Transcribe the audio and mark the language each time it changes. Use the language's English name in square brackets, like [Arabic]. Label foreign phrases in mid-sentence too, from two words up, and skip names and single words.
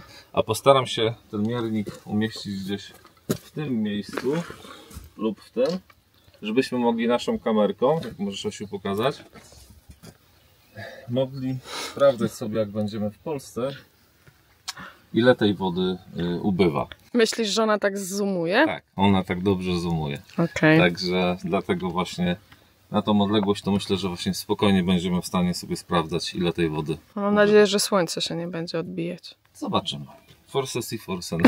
[Polish] A postaram się ten miernik umieścić gdzieś w tym miejscu lub w tym, żebyśmy mogli naszą kamerką, jak możesz, Osiu, pokazać, mogli sprawdzać sobie, jak będziemy w Polsce, ile tej wody ubywa. Myślisz, że ona tak zoomuje? Tak, ona tak dobrze zoomuje. Okay. Także dlatego właśnie na tą odległość to myślę, że właśnie spokojnie będziemy w stanie sobie sprawdzać, ile tej wody. Mam nadzieję, że słońce się nie będzie odbijać. Zobaczymy. [Italian] Forse si, forse no.